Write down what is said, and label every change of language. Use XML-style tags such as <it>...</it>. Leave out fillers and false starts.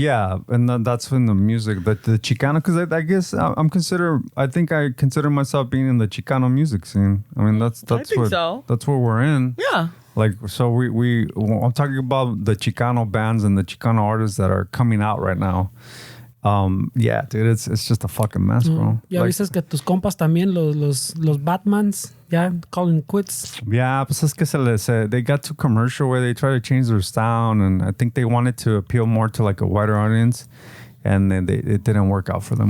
<en>Yeah, and that's in the music, the Chicano, because I guess I think I consider myself being in the Chicano music scene. I mean, that's what we're in. Yeah. Like, so I'm talking about the Chicano bands and the Chicano artists that are coming out right now. Yeah, dude, it's just a fucking mess, bro.</en> <es>Ya dices que tus compas también, los Batmans, ya</es> <en>calling quits. Yeah,</en> <es>pues es que</es> <en>they got too commercial where they try to change their sound, and I think they wanted to appeal more to, like, a wider audience, and then it didn't work out for them.</en>